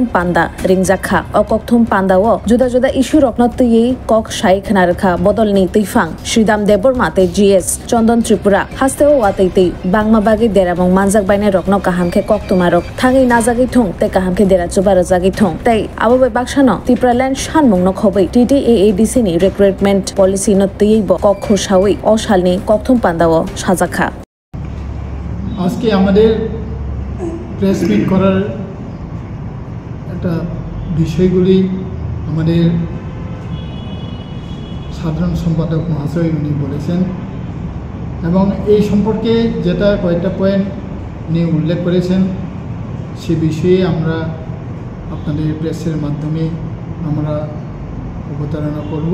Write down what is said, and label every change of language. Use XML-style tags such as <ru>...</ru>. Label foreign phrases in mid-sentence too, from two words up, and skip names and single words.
<trp>panda ringjakha o kokthum panda o juda juda issue rokna tuyei kok sai khnarkha bodolni tuifang Sridam Deborma tei GS Chondon Tripura hasteo watei tei bangma bagi deramong manjak baine rokno kahamkhe koktumarok thangi najagi thung tei kahamkhe dera chubara jagi thung tei abobai baksano Tipra Land sanmung nok hoboi TTAADC ni recruitment policy no tuyei bo kok khosawei o salni kokthum pandao সাজাখা</trp> <bn>আজকে আমাদের প্রেস মিট করার একটা বিষয়গুলি আমাদের সাধারণ সম্পাদক মহাশয় উনি বলেছেন এবং এই সম্পর্কে যেটা কয়েকটা পয়েন্ট নিয়ে উল্লেখ করেছেন সে বিষয়ে আমরা আপনাদের প্রেসের মাধ্যমে আমরা অবতারণা করব।</bn>